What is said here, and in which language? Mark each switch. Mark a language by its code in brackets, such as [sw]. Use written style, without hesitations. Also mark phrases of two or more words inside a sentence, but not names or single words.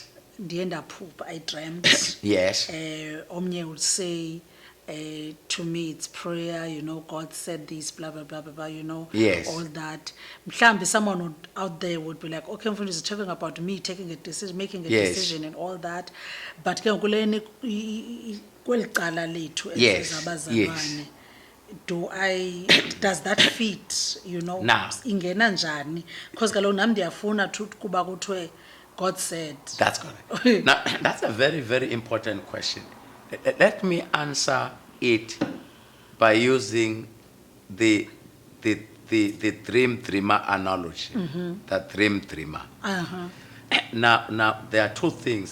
[xh] Ndienda poop, [en] I dreamt. Yes. Omnye would say, to me it's prayer, God said this, blah, blah, blah, blah, blah, Yes. all that. Mhlambi, someone out there would be like, okay, Mfundisi is talking about me taking a decision, making a Yes. decision and all that. [xh] But ke kuleni kweli cala lethu [en] Yes. [xh] ezabazalwane, [en] does that fit, Now. [xh] ingena njani? Because kaloku nam ndiyafuna kuba kuthiwe [en] God said. That's correct. Now, that's a very, very important question. Let me answer it by using the dreamer analogy. The dreamer. Now, there are two things.